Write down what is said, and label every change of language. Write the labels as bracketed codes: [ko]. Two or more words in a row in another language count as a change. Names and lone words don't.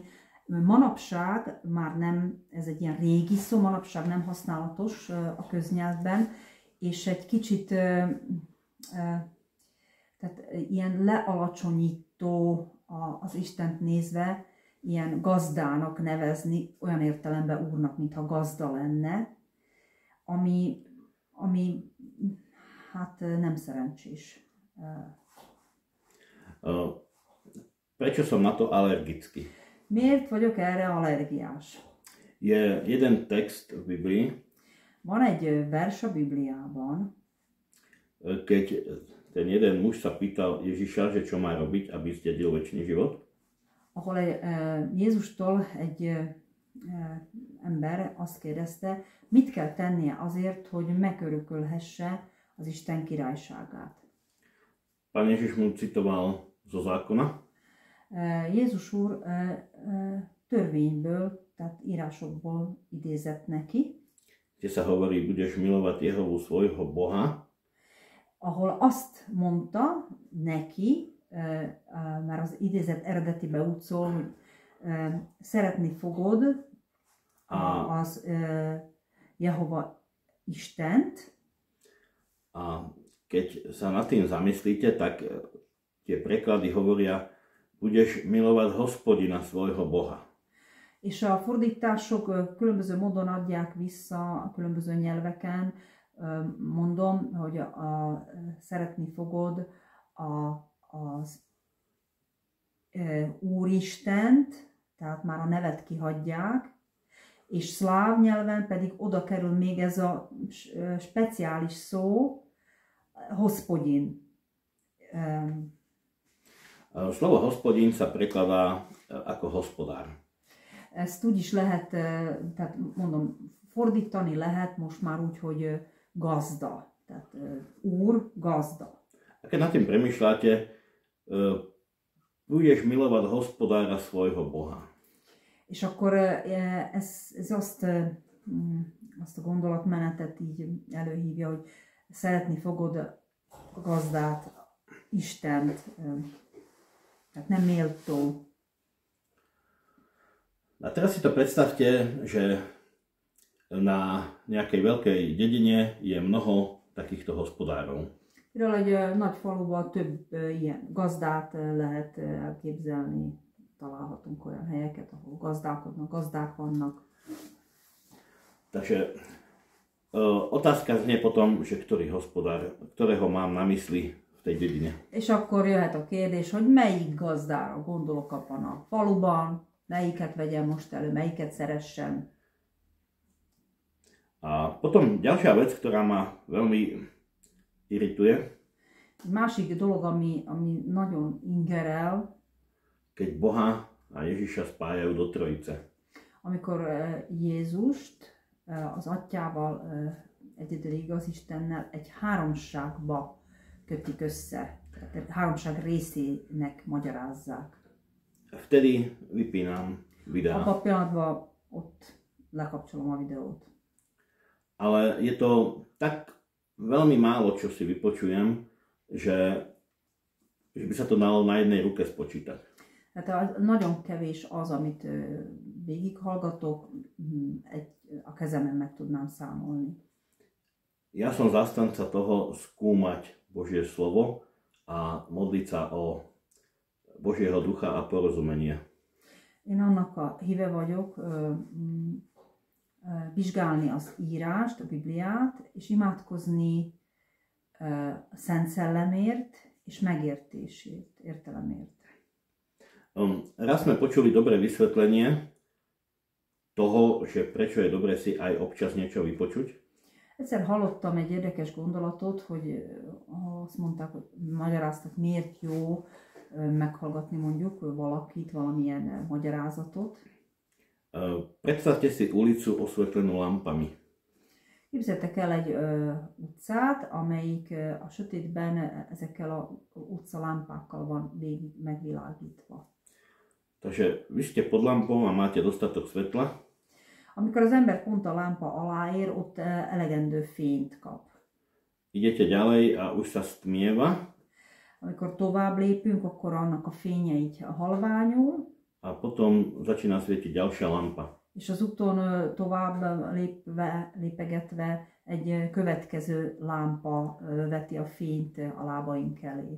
[hu] Manapság már nem, ez egy ilyen régi szó, manapság nem használatos a köznyelvben, és egy kicsit tehát ilyen lealacsonyító az Istent nézve, ilyen gazdának nevezni, olyan értelemben Úrnak, mintha gazda lenne, ami hát nem szerencsés. [sk] Prečo som na to alergický? [hu] Miért vagyok erre allergiás? [sk] Je jeden text v Biblii, [hu] van egy vers a Bibliában, [sk] keď ten jeden muž sa pýtal Ježiša, že čo má robiť, aby zdedil večný život. [hu] Ahol Jézustól egy ember azt kérdezte, mit kell tennie azért, hogy megörökölhesse az Isten királyságát. [sk] Pán Ježiš mu citoval zo zákona. [hu] Jézus úr törvényből, tehát írásokból idézett neki. [sk] Kde sa hovorí, budeš milovať Jehovu svojho Boha. [hu] Ahol azt mondta neki, már az idézet eredetibe úgy szól, hogy szeretni fogod az Jehova Istent. [sk] A keď sa nad tým zamyslíte, tak tie preklady hovoria, budeš milovať Hospodina svojho Boha. [hu] És a fordítások különböző módon adják vissza a különböző nyelveken, mondom, hogy szeretni fogod az Úristent, tehát már a nevet kihagyják, és szláv nyelven pedig oda kerül még ez a speciális szó, Hospodin. [sk] Slovo Hospodin sa prekladá ako hospodár. [hu] Ezt úgy is lehet, tehát mondom, fordítani lehet most már úgy, hogy gazda. Tehát úr, gazda. [sk] A keď nad tým premýšľate, budeš milovať Hospodára svojho Boha. [hu] És akkor ez azt a gondolatmenetet így előhívja, hogy szeretni fogod a gazdát, Istent, tehát nem méltó. [sk] A teraz si to predstavte, že na nejakej veľkej dedine je mnoho takýchto hospodárov. [hu] Például egy nagy faluban több ilyen gazdát lehet elképzelni, találhatunk olyan helyeket, ahol gazdálkodnak, gazdák vannak. [sk] Takže otázka znie potom, že ktorý hospodár, ktorého mám na mysli v tej dedine. [hu] És akkor jöhet a kérdés, hogy melyik gazdára gondolok abban a faluban, melyiket vegyem most elő, melyiket szeressem. [sk] A potom ďalšia vec, ktorá ma veľmi irituje. [hu] Másik dolog, ami nagyon ingerel, [sk] keď Boha a Ježiša spájajú do trojice. [hu] Amikor Jézust az atyával, egyedül igaz Istennel egy háromságba kötik össze. Tehát háromság részének magyarázzák. [sk] Vtedy vypínam videá. [hu] Abban a pillanatban ott lekapcsolom a videót. [sk] Ale je to tak veľmi málo, čo si vypočujem, že by sa to dalo na jednej ruke spočítať. [hu] Tehát nagyon kevés az, amit végighallgatok, a kezemen meg tudnám számolni. [sk] Ja som zastanca toho skúmať Božie slovo a modliť sa o Božieho ducha a porozumenie. [hu] Én annak a híve vagyok, vizsgálni az írást, a Bibliát, és imádkozni a Szent Szellemért és megértésért, értelemért. [sk] Raz sme počuli dobré vysvetlenie toho, že prečo je dobré si aj občas niečo vypočuť. [hu] Egyszer hallottam egy érdekes gondolatot, hogy azt mondták, hogy magyaráztak, miért jó meghallgatni mondjuk valakit, valamilyen magyarázatot. [sk] Predstavte si ulicu osvetlenú lampami. [hu] Képzeljétek el egy utcát, amelyik a sötétben ezekkel a utcalámpákkal van végig megvilágítva. [sk] Takže vy ste pod lampou a máte dostatok svetla. [hu] Amikor az ember pont a lámpa alá ér, ott elegendő fényt kap. [sk] Idete ďalej a už sa stmieva. [hu] Amikor tovább lépünk, akkor annak a fénye így halványul. [sk] A potom začína svietiť ďalšia lampa. [hu] És az úton tovább lépegetve egy következő lámpa veti a fényt a lábaink elé.